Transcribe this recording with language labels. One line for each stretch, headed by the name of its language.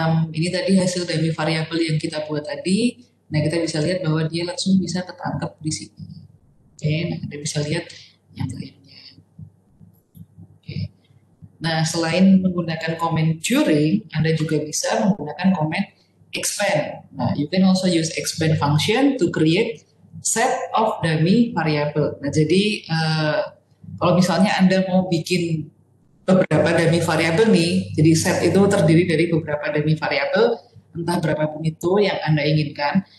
Indonesian: Ini tadi hasil dari variabel yang kita buat tadi. Nah, kita bisa lihat bahwa dia langsung bisa tertangkap di sini. Oke, nah kita bisa lihat yang lainnya. Oke. Nah, selain menggunakan comment during, Anda juga bisa menggunakan comment expand. Nah,
English: you can also use expand function to create set of dummy variable.
Indonesian: Nah, jadi kalau misalnya Anda mau bikin beberapa dummy variabel nih, jadi set itu terdiri dari beberapa dummy variabel, entah berapapun itu yang Anda inginkan.